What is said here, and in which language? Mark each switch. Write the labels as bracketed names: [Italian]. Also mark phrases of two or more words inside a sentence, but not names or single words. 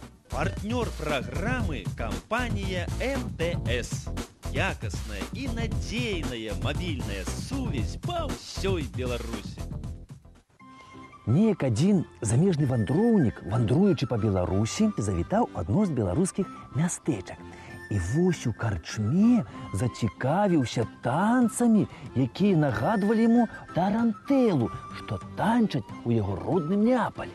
[Russian] Партнер программы – компания МТС. Якостная и надейная мобильная сувязь по всей Беларуси. [Belarusian] Неяк один замежны вандроўнік, вандруючы па Беларусі, завітаў адно з беларускіх мястэчак. І вось у карчме зацікавіўся танцамі, якія нагадвалі яму тарантэлу, што танчаць у яго родным Неапалі.